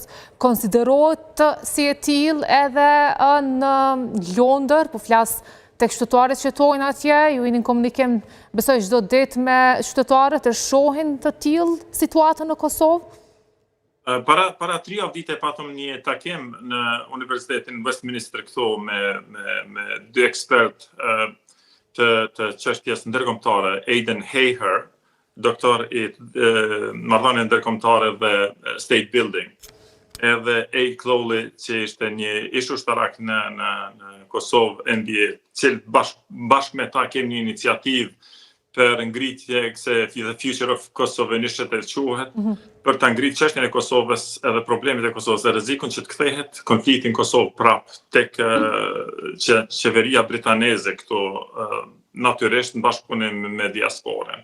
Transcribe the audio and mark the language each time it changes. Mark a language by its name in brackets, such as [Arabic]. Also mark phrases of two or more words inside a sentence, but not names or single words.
[Albanian] Konsiderohet si e tillë edhe në Londër, po flas tek qytetarët që jetojnë atje, ju jeni në komunikim besoj çdo ditë me qytetarët, e shohin të tillë situatën në Kosovë? Para 3 vite patëm një takim në Universitetin Westminster këtu me 2 ekspert të çështjes ndërkombëtare, Aidan Haher, doktor i marrëdhënie ndërkombëtare dhe [English] state building, [Albanian] edhe A. Clowley, që ishte një ish ushtarak në Kosovë NBA, që bashkë me ta kemi një iniciativë për ngritje se The Future of Kosovo Initiative quhet, për ta ngritë çështjen e Kosovës edhe problemet e Kosovës dhe rrezikun që të kthehet konflikti në Kosovë prap tek qeveria britaneze këtu natyrisht në bashkëpunim me diasporën.